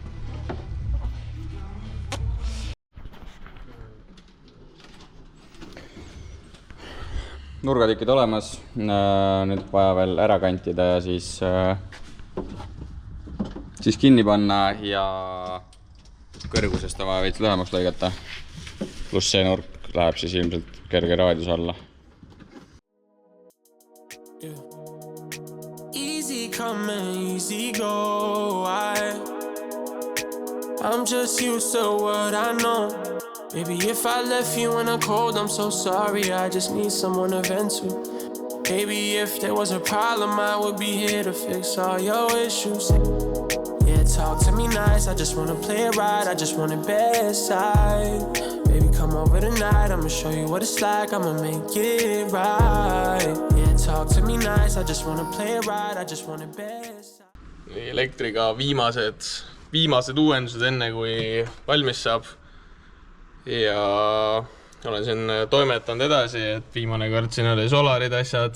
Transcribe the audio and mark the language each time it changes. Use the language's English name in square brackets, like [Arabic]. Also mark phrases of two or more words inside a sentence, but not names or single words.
[Estonian] Nurgatükid olemas, nüüd vaja veel ära kantida ja siis kinni panna ja kõrgusest on vaja veits lühemaks lõigata. Pluss see nurk läheb siis ilmselt kerge raadius alla. [English] Easy come and easy go. I'm just used to what I know. Maybe if I left you in a cold, I'm so sorry. I just need someone to vent to. Maybe if there was a problem, I would be here to fix all your issues. Yeah, talk to me nice. I just wanna play it right. I just want it bedside. Baby, come over tonight. I'ma show you what it's like. I'ma make it right. Yeah, talk to me nice. I just wanna play it right. I just want it bedside. [Estonian] Elektriga viimased uuendused enne, kui valmis saab. Ja olen siin toimetanud edasi, et viimane kord siin oli solarid asjad.